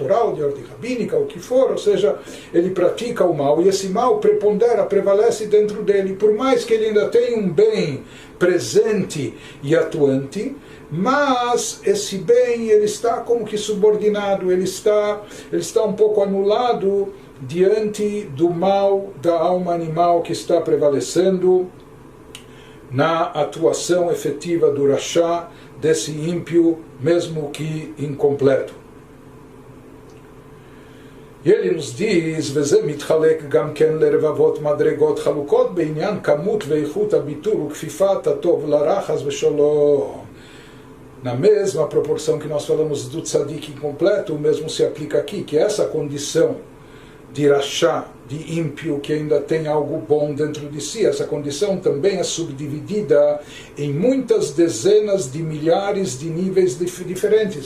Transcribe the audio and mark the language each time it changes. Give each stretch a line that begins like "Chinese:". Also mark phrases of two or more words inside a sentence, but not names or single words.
Portuguese: Torá, de ordem rabínica, o que for, ou seja, ele pratica o mal, e esse mal prepondera, prevalece dentro dele, por mais que ele ainda tenha um bem presente e atuante, mas esse bem ele está como que subordinado, ele está um pouco anulado diante do mal da alma animal que está prevalecendo na atuação efetiva do Rashá, desse ímpio, mesmo que incompleto. E ele nos diz,
Hebrew: וזה מתחלק גם כן לרבבות מדרגות חלוקות בעניין כמות ואיכות הביטול וכפיפת הטוב לרע חס ושלום.
Portuguese: Na mesma proporção que nós falamos do tzadik incompleto, o mesmo se aplica aqui, que essa condição de rachá, de ímpio, que ainda tem algo bom dentro de si. Essa condição também é subdividida em muitas dezenas de milhares de níveis diferentes.